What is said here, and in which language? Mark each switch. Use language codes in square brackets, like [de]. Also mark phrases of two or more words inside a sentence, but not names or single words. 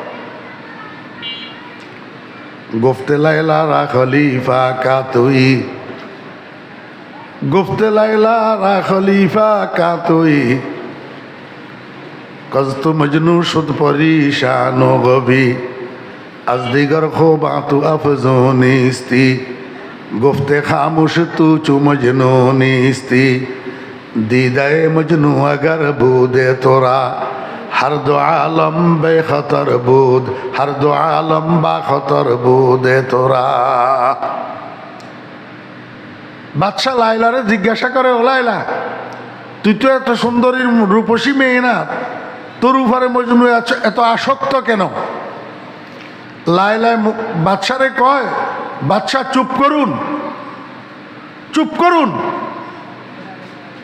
[fa] گفت لیلی را خلیفه کان تویی، گفت لیلی را خلیفه کان تویی, کز تو مجنون شد پریشان و غوی, از دیگر خوباں تو افزون نیستی، گفتے خاموش تو چو مجنو نیستی، دیدہ مجنو اگر بودے تورا، ہر دو عالم بے خطر بود، ہر دو عالم با خطر بودے تورا۔ [bn] বাদশাহ লায়লারে জিজ্ঞাসা করে, ও লায়লা, তুই তো এত সুন্দরী রূপসী মেয়ে না, তোর উপরে মজনু এত আসক্ত কেন? লায়লা বাদশারে কয়, বাদশাহ চুপ করুন, চুপ করুন।